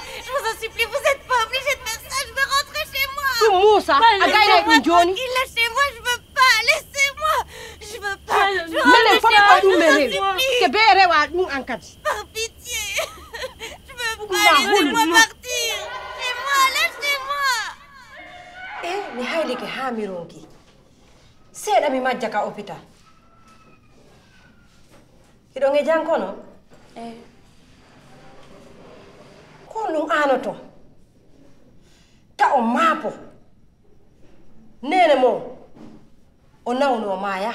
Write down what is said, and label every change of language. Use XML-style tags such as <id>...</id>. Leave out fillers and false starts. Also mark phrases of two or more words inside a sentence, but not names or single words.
<fr>Je vous en supplie, vous n'êtes pas obligés de faire ça, je veux rentrer chez moi. Laissez-moi tranquille, lâchez-moi, je veux pas, laissez-moi. Je veux pas, je veux rentrer chez moi, je vous en supplie. Par pitié, je veux pas, laissez-moi partir. Laissez-moi, lâchez-moi.</fr> <ff>Mi haylike ha mi ronki. Seeɗa mi majja ka hôpital. Hiɗo nge jankono? Ko ɗum anoto. Ta o maapo. Nene mo o nawno maya.</ff>